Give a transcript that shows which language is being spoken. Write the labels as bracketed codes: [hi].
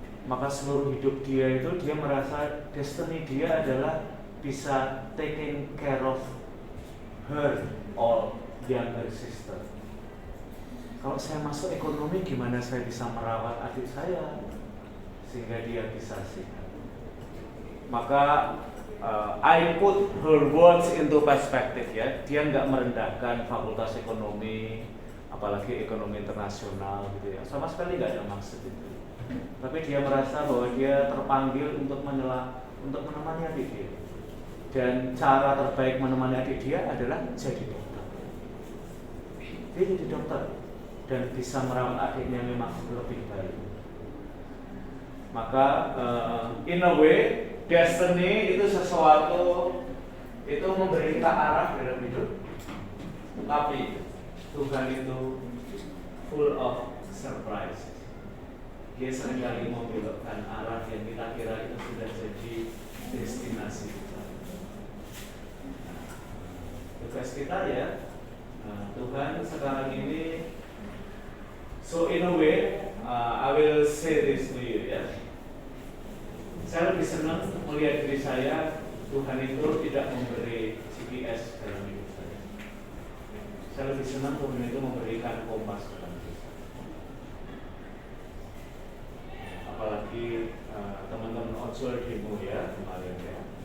[id] Maka seluruh hidup dia itu dia merasa destiny dia adalah bisa [en] taking care of her or younger sister. [id] Kalau saya masuk ekonomi, gimana saya bisa merawat adik saya sehingga dia bisa sehat? [en] Maka I put her words into perspective ya. [id] Dia nggak merendahkan fakultas ekonomi, apalagi ekonomi internasional gitu ya. Sama sekali nggak ada maksud itu. Tapi dia merasa bahwa dia terpanggil untuk menemani adik dia. Dan cara terbaik menemani adik dia adalah jadi dokter. Dia jadi dokter dan bisa merawat adiknya memang lebih baik. Maka [en] in a way [id] destiny itu sesuatu itu memberi kita arah dalam hidup. Tapi Tuhan itu [en] full of surprise. [id] Dia seringkali membelokkan arah yang kita kira itu sudah jadi destinasi kita. Tugas kita ya, Tuhan sekarang ini. [en] So in a way, I will say this to you ya. [id] Saya lebih senang melihat diri saya, Tuhan itu tidak memberi GPS dalam hidup saya. Saya lebih senang Tuhan itu memberikan kompas dalam hidup saya. Apalagi teman-teman ojol demo ya kemarin ya.